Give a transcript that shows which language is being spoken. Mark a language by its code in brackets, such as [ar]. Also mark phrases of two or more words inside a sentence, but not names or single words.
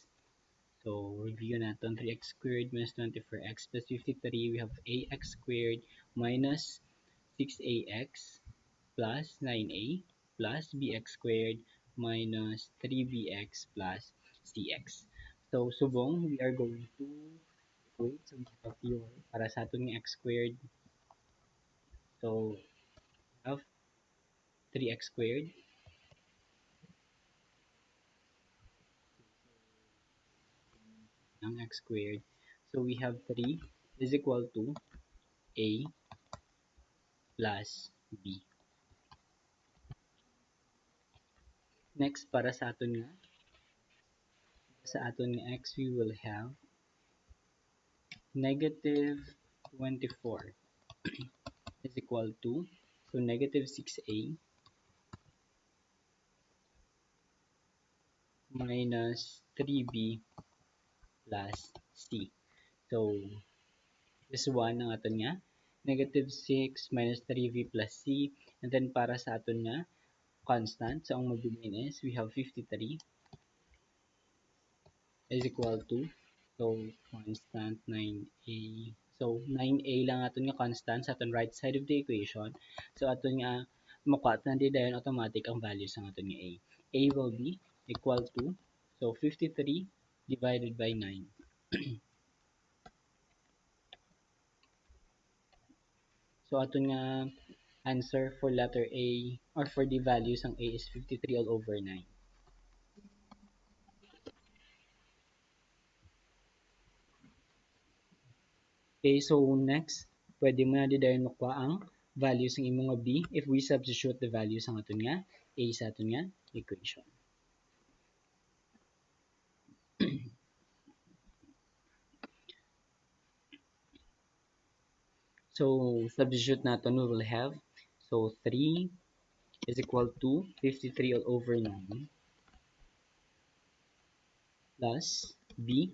[en] So, review natin 3x squared minus 24x plus 53. We have ax squared minus 6ax plus 9a plus bx squared minus 3bx plus cx. So, subong, we are going to equate. So, we have here [hil] para sa ating [en] x squared. So, we have 3x squared ng x squared. So, we have 3 is equal to a plus b. Next, [hil] para sa aton nga [en] x, we will have negative 24 is equal to, so negative 6a minus 3b plus c. So, this one [hil] ang aton nga, [en] negative 6 minus 3b plus c. And then, [hil] para sa aton nga, [en] constant, so [hil] ang mabilin [en] is, we have 53 is equal to, so constant 9a. So 9a [hil] lang aton nga [en] constant [hil] sa aton [en] right side of the equation. [hil] So aton nga makuha na di dayon automatic ang values ng aton nga a. [en] A will be equal to, so 53 divided by 9. So [hil] aton nga [en] answer for letter A or for the values ng a is 53 all over 9. Okay, so next, [hil] pwede mo na di dayon makuha ang values ng imong nga b [en] if we substitute the values [hil] ng aton nga a sa aton nga equation. [en] So substitute natin, we will have, so 3 is equal to 53 all over 9 plus b.